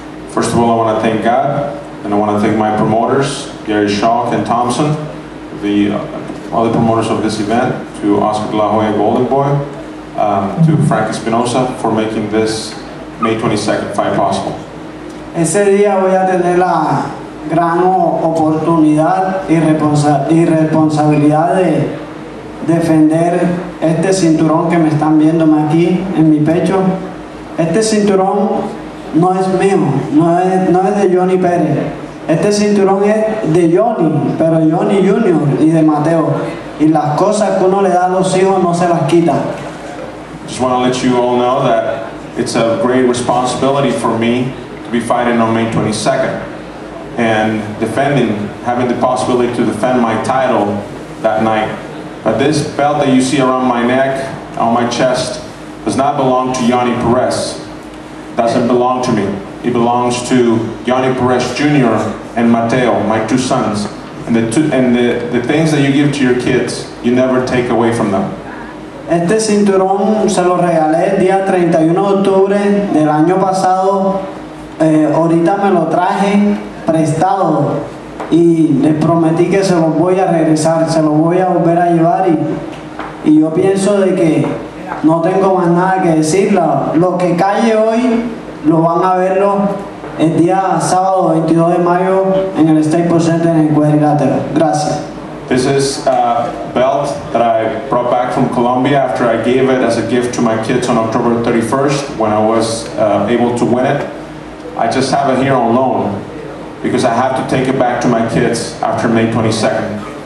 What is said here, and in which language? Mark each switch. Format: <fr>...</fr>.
<en>First of all, I want to thank God, and I want to thank my promoters, Gary Shaw, Ken Thompson, the other promoters of this event, to Oscar de la Hoya, Golden Boy, to Frank Espinosa for making this May 22nd fight possible.</en> <es>Ese día voy a tener la gran oportunidad y responsabilidad de defender este cinturón que me están viéndome aquí en mi pecho. Este cinturón no es mío, no es de Yonnhy Perez. Este cinturón es de Yonnhy, pero Yonnhy Jr. y de Mateo. Y las cosas que uno le da a los hijos no se las quita.</es> <en>Just want to let you all know that it's a great responsibility for me to be fighting on May 22nd and having the possibility to defend my title that night. But this belt that you see around my neck, on my chest, does not belong to Yonnhy Perez. Doesn't belong to me. It belongs to Yonnhy Perez Jr. and Mateo, my two sons. And the things that you give to your kids, you never take away from them.</en> <es>Este cinturón se lo regalé el día 31 de octubre del año pasado. Ahorita me lo traje prestado y les prometí que se los voy a regresar, se los voy a volver a llevar y yo pienso de que no tengo más nada que decir. Lo que calle hoy lo van a verlo el día sábado 22 de mayo en el Staples Center en el cuadrilátero. Gracias.</es> <en>This is a belt that I brought back from Colombia after I gave it as a gift to my kids on October 31st when I was able to win it. I just have it here on loan because I have to take it back to my kids after May 22nd.</en>